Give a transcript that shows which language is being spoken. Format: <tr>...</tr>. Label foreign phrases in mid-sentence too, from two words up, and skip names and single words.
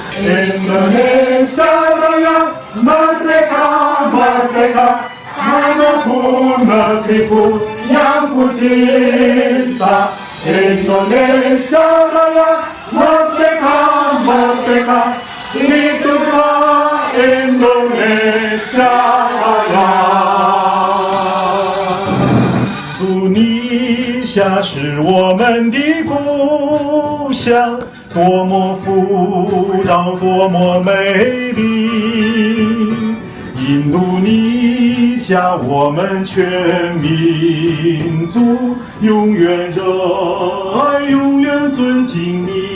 <id>Indonesia Raya, merdeka, merdeka, tanahku, negeriku yang ku cinta. Indonesia Raya, merdeka, merdeka, hiduplah Indonesia Raya.</id> <zh>图尼夏是我们的故乡，多么富饶，多么美丽。印度尼夏，我们全民族永远热爱，永远尊敬你。</zh>